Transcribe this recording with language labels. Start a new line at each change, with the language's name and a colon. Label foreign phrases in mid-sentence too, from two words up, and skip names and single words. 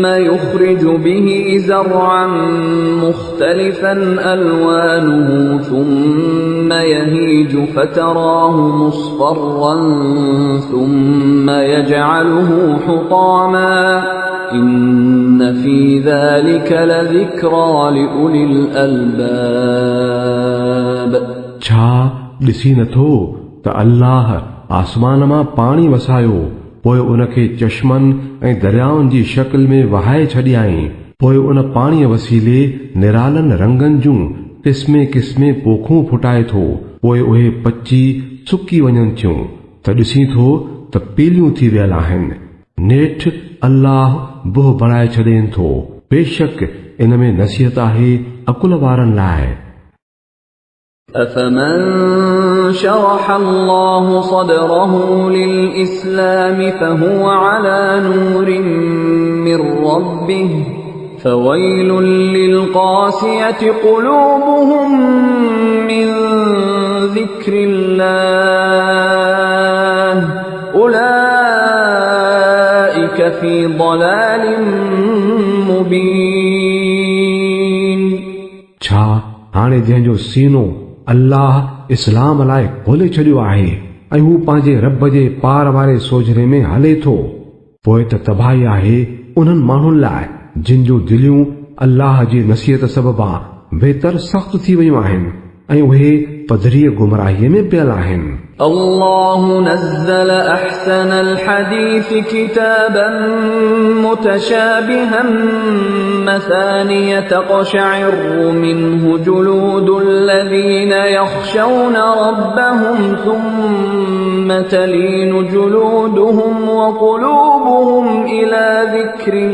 Arabic: يخرج به زرعا مختلفا ألوانه ثم يهيج فتراه مصفرا ثم يجعله حطاما إن في ذلك لذكرى لأولي الألباب
Sindhi: छा ॾिसी नथो त अल्लाह आसमान मां पाणी वसायो पोइ उनखे चश्मनि ऐं दरियाउनि जी शक्ल में वहाए छॾियाईं। पोइ उन पाणीअ वसीले निरालनि रंगनि जूं किस्मे किस्मे पोखूं फुटाए थो। पोइ उहे पची सुकी वञनि थियूं त ॾिसी थो त पीलियूं थी वियल आहिनि। नेठि अल्लाह बोह बणाए छॾेनि थो। बेशक इन में नसीहत आहे अकुल वारनि लाइ।
Arabic: أفمن شرح الله صدره للإسلام فهو على نور من ربه فويل للقاسية قلوبهم من ذكر الله أولئك في ضلال مبين।
Sindhi: छा हाणे जंहिंजो सीनो अल्लाह इस्लाम लाइ खोले छॾियो आहे ऐं हू पंहिंजे रब जे पार वारे सोझरे में हले थो, पोइ त तबाही आहे उन्हनि माण्हुनि लाइ जिन जूं दिलियूं अल्लाह जी नसीहत सबबा बेहतर सख़्त थी वयूं आहिनि ऐं उहे पधरीअ गुमराहीअ में पियल आहिनि।
Arabic: الله نزل أحسن الحديث كتابا متشابها مثانية تقشعر منه جلود الذين يخشون ربهم ثم تلين جلودهم وقلوبهم إلى ذكر